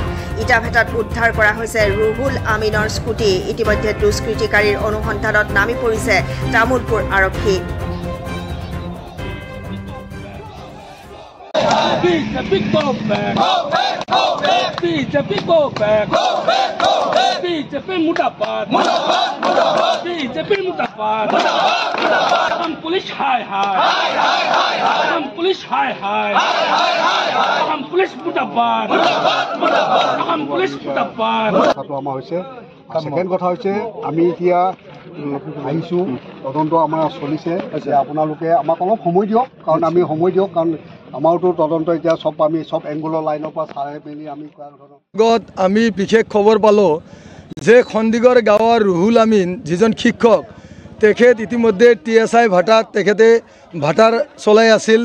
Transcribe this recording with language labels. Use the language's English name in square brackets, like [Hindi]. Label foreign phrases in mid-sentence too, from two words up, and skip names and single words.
[Assamese] ইটাভেটাত উদ্ধাৰ কৰা হৈছে ৰুহুল আমিনৰ স্কুটি। ইতিমধ্যে দুষ্কৃতিকাৰীৰ অনুসন্ধানত নামি পৰিছে তামোলপুৰ আৰক্ষী। [Hindi] BJP मुर्दाबाद BJP मुर्दाबाद हम पुलिस हाय हाय हम पुलिस हाय हाय हम पुलिस मुर्दाबाद हम पुलिस मुर्दाबाद [Assamese] কথাটো আমাৰ হৈছে। সেকেন্ড কথা হৈছে আমি এতিয়া আহিছোঁ, তদন্ত আমাৰ চলিছে। আপোনালোকে আমাক অলপ সময় দিয়ক, কাৰণ আমি সময় দিয়ক, কাৰণ আমাৰতো তদন্ত এতিয়া আমি চব এংগুলৰ লাইনৰ পৰা চাই মেলি আমি বিশেষ খবৰ পালোঁ যে খণ্ডিগড় গাঁৱৰ ৰুহুল আমিন যিজন শিক্ষক, তেখেত ইতিমধ্যে TSI ভাটাত তেখেতে ভাটাৰ চলাই আছিল।